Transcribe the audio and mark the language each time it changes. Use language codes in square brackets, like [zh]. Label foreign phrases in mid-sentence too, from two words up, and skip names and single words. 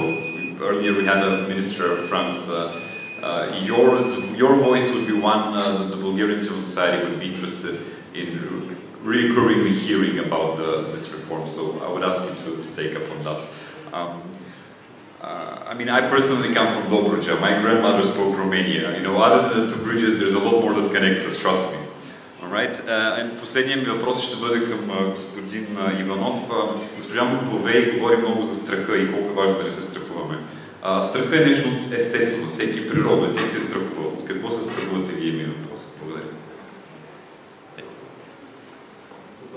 [en] Earlier we had a minister of France. Your voice would be one that the Bulgarian civil society would be interested in recurringly hearing about this reform. So I would ask you to take up on that. I mean, I personally come from Dobruja. My grandmother spoke Romania. You know, other than the two bridges, there's a lot more that connects us, trust me. [bg] Последният ми въпрос ще бъде към господин Иванов. Госпожа Маковей говори много за страха и колко е важно да не се страхуваме. Страха е нещо естествено, всеки природно, всеки се страхува. От какво се страхувате вие, ми въпрос? Благодаря. Добре.